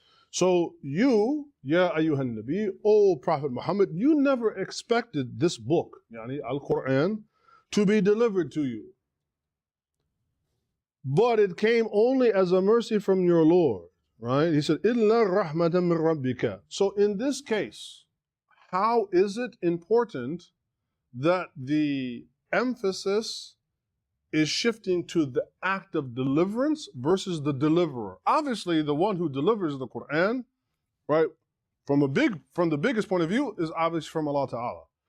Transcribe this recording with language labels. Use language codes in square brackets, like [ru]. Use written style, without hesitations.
[en] So you, Ya ayyuhan Nabi, O Prophet Muhammad, you never expected this book, yani Al-Quran, to be delivered to you. But it came only as a mercy from your Lord, right? He said, [ar] إِلَّا رَحْمَةً مِّن رَبِّكَ. [en] So in this case, how is it important that the emphasis is shifting to the act of deliverance versus the deliverer? Obviously, the one who delivers the Quran, right, from the biggest point of view, is obviously from Allah Ta'ala.